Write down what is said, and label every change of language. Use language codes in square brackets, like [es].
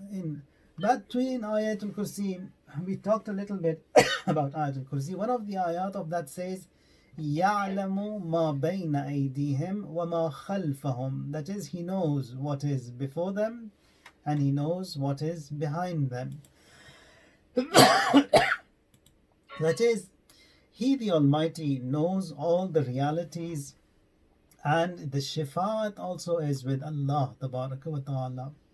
[fa] این بعد توی این آیت الکرسی [en] we talked a little bit about آیت الکرسی. One of the ayat of that says [ar] يعلم ما بين أيديهم وما خلفهم. [en] That is, he knows what is before them and he knows what is behind them. That is, he the Almighty knows all the realities, and the shifaat also is with Allah Tabaraka wa Ta'ala.